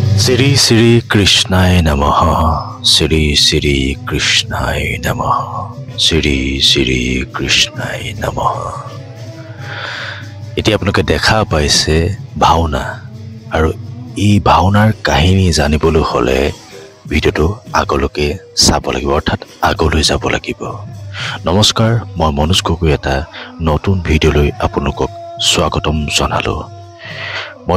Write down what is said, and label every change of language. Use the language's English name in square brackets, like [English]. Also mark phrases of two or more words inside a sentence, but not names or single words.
[Sanskrit] श्री श्री कृष्णाय नमः श्री श्री कृष्णाय नमः श्री श्री कृष्णाय नमः [Assamese] এতিয়া আপোনালোকে দেখা পাইছে ভাওনা আৰু এই ভাওনাৰ কাহিনী জানিবলৈ হলে ভিডিওটো আগলৈকে চাব লাগিব অৰ্থাৎ আগলৈ যাব লাগিব নমস্কাৰ মই মনোজ গগৈ এটা নতুন ভিডিওলৈ আপোনালোকক স্বাগতম জনালো মই